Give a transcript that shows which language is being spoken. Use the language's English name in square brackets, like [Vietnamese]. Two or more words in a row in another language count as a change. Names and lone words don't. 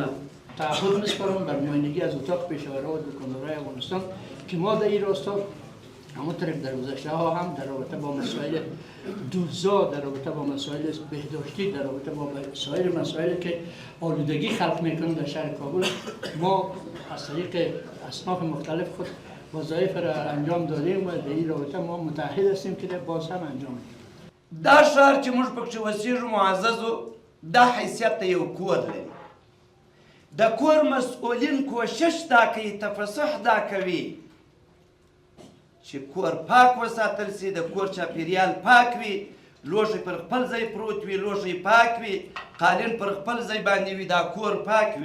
[Persian] تعهد می‌سپارم بر نمایندگی از اتاق پیشاوران و دکاندارای افغانستان که ما در این راستا همونطور در گذشته ها هم در رابطه با مسائل دوزا در رابطه با مسائل بهداشتی در رابطه با سایر مسائلی که آلودگی خلق میکنه در شهر کابل ما از طریق اصناف مختلف خود وظایف را انجام دادیم و در این رابطه ما متعهد هستیم که باز هم انجام میدیم. [Pashto] دا شهر چې موږ پکې اوسېږو معززو دا حیثیت ته یو کور لري د کور مسؤلین کوشش دا کوي تفصح دا کوي چې کور پاک وساتل سي، د کور چاپیریال پاک وي، لوښی پر خپل ځای پروت وي، لوښی پاک وي، قالین پر خپل ځای باندې وي، دا کور پاک وي.